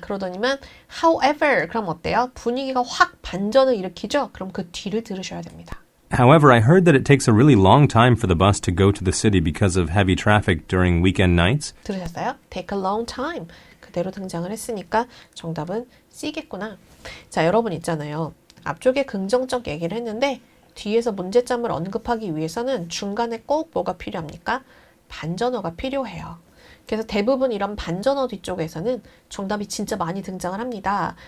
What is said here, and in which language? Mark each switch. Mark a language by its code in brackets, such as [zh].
[ko] 그러더니만 however 그럼 어때요? 분위기가 확 반전을 일으키죠? 그럼 그 뒤를 들으셔야 됩니다. [en] However, I heard that it takes a really long time for the bus to go to the city because of heavy traffic during weekend nights. [ko] 들으셨어요? Take a long time. 그대로 등장을 했으니까 정답은 C겠구나. 자, 여러분 있잖아요. 앞쪽에 긍정적 얘기를 했는데 뒤에서 문제점을 언급하기 위해서는 중간에 꼭 뭐가 필요합니까? 반전어가 필요해요. 그래서 대부분 이런 반전어 뒤쪽에서는 정답이 진짜 많이 등장을 합니다.